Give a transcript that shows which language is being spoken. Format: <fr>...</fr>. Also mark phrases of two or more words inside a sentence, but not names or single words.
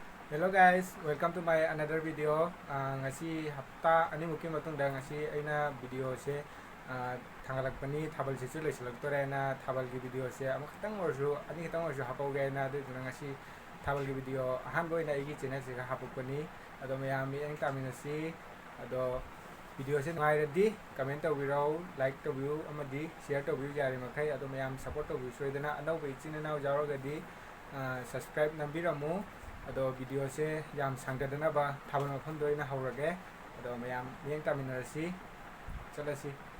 <en>Hello guys, welcome to my another video.</en> <mni>Ngasi hapta ani muki matungda ngasi aina video se thangalakpani thabal se chu loisilaktora na thabal gi video se am khatang orju ani khatang orju hapauge na de ngasi thabal gi video ahan boi na igi channel se hapukpani ado mayam eng taminasi ado video se ngai redi comment to biro like to view amadi share to view jari makai ado mayam support to view soidana anau be channel jarogadi subscribe nambiramu ado video se yam sangdana ba thabal mafam doina haurage ado mayam yeng taminarasi chalasi</mni>